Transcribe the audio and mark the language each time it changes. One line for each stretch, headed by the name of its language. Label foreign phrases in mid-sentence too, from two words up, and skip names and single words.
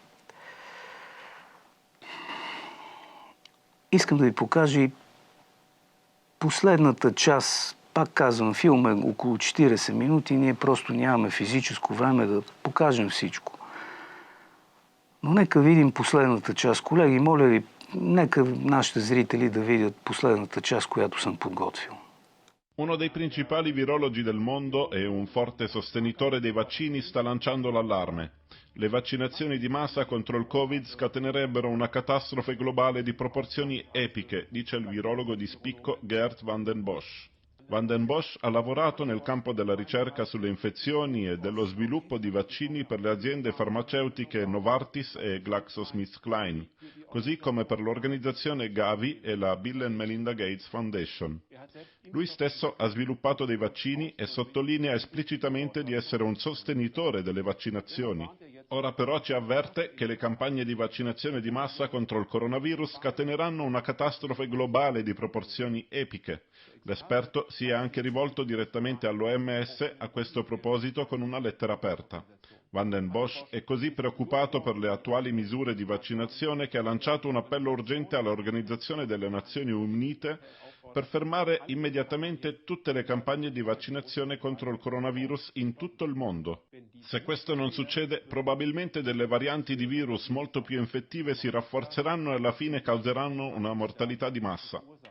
Bulgarian: Искам да ви покажа и последната част. Пак казвам, филм е около 40 минути, ние просто нямаме физическо време да покажем всичко. Но нека видим последната част. Колеги, моля ви, нека нашите зрители да видят последната част, която съм подготвил.
Italian: Uno dei principali virologi del mondo e un forte sostenitore dei vaccini sta lanciando l'allarme. Le vaccinazioni di massa contro il Covid scatenerebbero una catastrofe globale di proporzioni epiche, dice il virologo di spicco Geert van den Bosch. Van den Bosch ha lavorato nel campo della ricerca sulle infezioni e dello sviluppo di vaccini per le aziende farmaceutiche Novartis e GlaxoSmithKline, così come per l'organizzazione Gavi e la Bill and Melinda Gates Foundation. Lui stesso ha sviluppato dei vaccini e sottolinea esplicitamente di essere un sostenitore delle vaccinazioni. Ora però ci avverte che le campagne di vaccinazione di massa contro il coronavirus scateneranno una catastrofe globale di proporzioni epiche. L'esperto si è anche rivolto direttamente all'OMS a questo proposito con una lettera aperta. Van den Bosch è così preoccupato per le attuali misure di vaccinazione che ha lanciato un appello urgente all'Organizzazione delle Nazioni Unite per fermare immediatamente tutte le campagne di vaccinazione contro il coronavirus in tutto il mondo. Se questo non succede, probabilmente delle varianti di virus molto più infettive si rafforzeranno e alla fine causeranno una mortalità di massa.